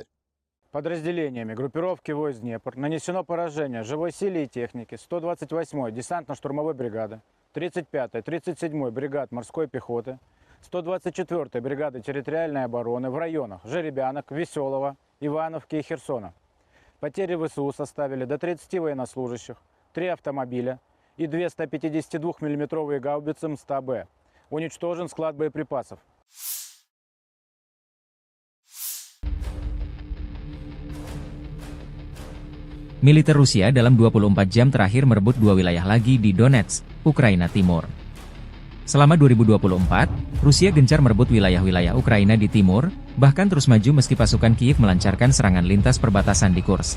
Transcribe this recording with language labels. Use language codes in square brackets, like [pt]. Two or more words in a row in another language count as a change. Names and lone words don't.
[ru] Подразделениями группировки войск «Днепр» нанесено поражение живой силе и технике 128-й десантно-штурмовой бригады, 35-й, 37-й бригад морской пехоты, 124-й бригады территориальной обороны в районах Жеребянок, Веселого, Ивановки и Херсона. Потери ВСУ составили до 30 военнослужащих, 3 автомобиля и 2 152 мм гаубицы М100Б. Уничтожен склад боеприпасов. [id] Militer Rusia dalam 24 jam terakhir merebut 2 wilayah lagi di Donetsk, Ukraina Timur. Selama 2024, Rusia gencar merebut wilayah-wilayah Ukraina di timur, bahkan terus maju meski pasukan Kiev melancarkan serangan lintas perbatasan di Kursk.